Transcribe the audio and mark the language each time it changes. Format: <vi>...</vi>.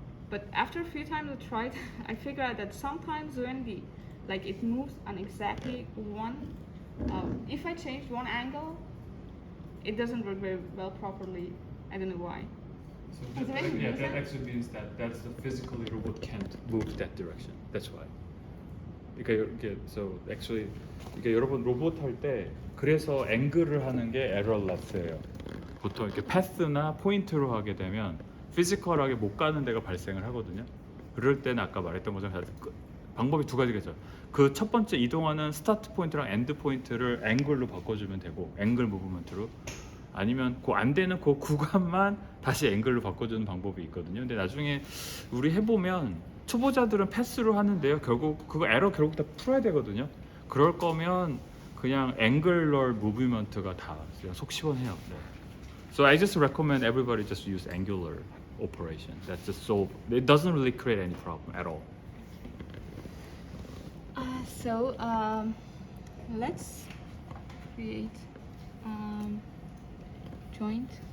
<en>But after a few times I tried, I figured out that sometimes when it moves on exactly one if I change one angle, it doesn't work very well properly. I don't know why. So Is there any yeah, reason? that actually means that that's the physically robot can't move that direction. That's why.</en> <ko>그러니까 이게</ko> <en>so actually</en> <ko>이게 여러분 로봇 할 때 그래서 앵글을 하는 게 에러러스예요. 보통 이렇게 패스나 포인트로 하게 되면 피지컬하게 못 가는 데가 발생을 하거든요. 그럴 때는 아까 말했던 것처럼 방법이 두 가지가 있어요. 그 첫 번째 이동하는 스타트 포인트랑 엔드 포인트를 앵글로 바꿔주면 되고 앵글 무브먼트로 아니면 그 안 되는 그 구간만 다시 앵글로 바꿔주는 방법이 있거든요. 근데 나중에 우리 해보면 초보자들은 패스로 하는데요. 결국 그거 에러 결국 다 풀어야 되거든요. 그럴 거면 그냥 앵글러 무브먼트가 다 그냥 속 시원해요. 네.</ko> <en>So I just recommend everybody just use angular operation. That's just so it doesn't really create any problem at all. So let's create joint.</en>